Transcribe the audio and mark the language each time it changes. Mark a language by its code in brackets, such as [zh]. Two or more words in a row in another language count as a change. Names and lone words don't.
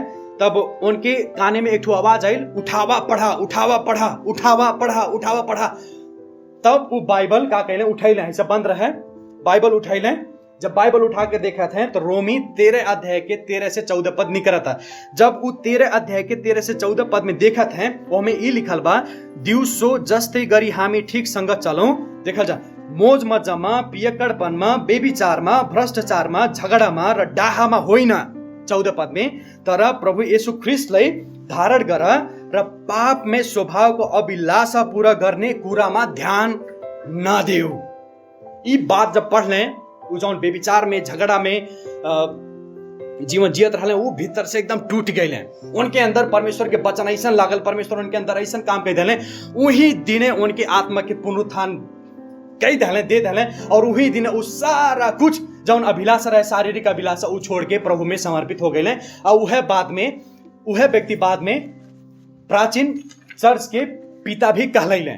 [bho] तब उनके काने में एक ठो आवाज आयल, उठावा पढ़ा। तब वो बाइबल का कहले उठैले, ऐसे बंद रहे, बाइबल उठैले। जब बाइबल उठा के देखा थे तो रोमी 13 अध्याय के 13 से 14 पद निकला था। जब वो 13 अध्याय के 13 से 14 पद में देखा थे, वो में ये लिखल बा, [ne] दिवसो जस्ते गरी हामी ठीक संग चलौं। [bho] देखल जा, [ne] मोज मज्जामा, पियक्कड़पनमा, बेविचारमा, भ्रष्टाचारमा, झगडामा र डाहामा होइन। [bho] 14 पद में, [ne] तर प्रभु येशू ख्रिस्टलाई धारण गर र पाप में स्वभाव को अभिलाषा पूरा गर्ने कुरामा ध्यान नदेऊ। [bho] ये बात जब पढ़ लें, जौन बेविचार में, झगड़ा में जीवन जियत रहले, वो भीतर से एकदम टूट गए। उनके अंदर परमेश्वर के वचन ऐसा लागल, परमेश्वर उनके अंदर ऐसा काम कर दिले। वही दिने उनके आत्मा के पुनरुत्थान कई दे दिले। और वही दिन वो सारा कुछ जौन अभिलाषा रहे, शारीरिक अभिलाषा, वो छोड़ के प्रभु में समर्पित हो गए। और वह व्यक्ति बाद में प्राचीन चर्च के पिता भी कहले।